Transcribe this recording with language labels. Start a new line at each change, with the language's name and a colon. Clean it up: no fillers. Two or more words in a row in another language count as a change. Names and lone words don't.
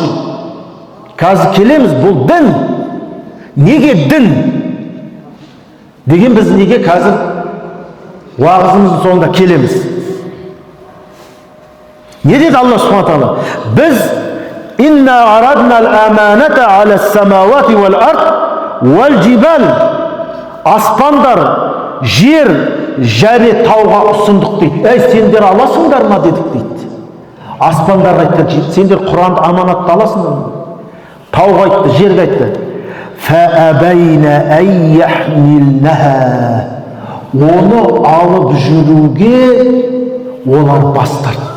Kazakh: Қазір келеміз, бұл дін. Неге дін? Деген біз неге қазір уағызымыздың соңында келеміз. Не деді Алла субхана тағала?
Arabic: Біз إنا عرضنا الأمانة على السماوات والأرض والجبال,
Kazakh: аспандар, жер, және тауға ұсындық дейді. Сендер аласыңдар ма дедік дейді. Аспандар айтты, сендер Құранды аманатты аласыңдар ма? Тауға айтты, жерге айтты.
Arabic: فأبين أن يحملنها,
Kazakh: оны алып жүруге олар бас тартты.